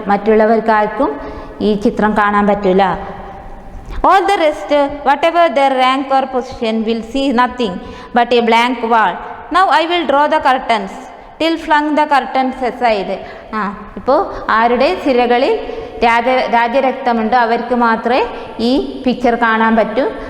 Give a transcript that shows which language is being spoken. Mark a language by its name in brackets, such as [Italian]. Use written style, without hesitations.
[Malayalam] മറ്റുള്ളവർക്കാർക്കും ഈ ചിത്രം കാണാൻ പറ്റില്ല. [English] All the rest, whatever their rank or position, will see nothing but a blank wall. Now I will draw the curtains. Till flung the curtains aside. [Malayalam] ഇപ്പോൾ ആരുടെ സിരകളിൽ രാജരക്തമുണ്ടോ അവർക്ക് മാത്രമേ ഈ പിക്ചർ കാണാൻ പറ്റൂ.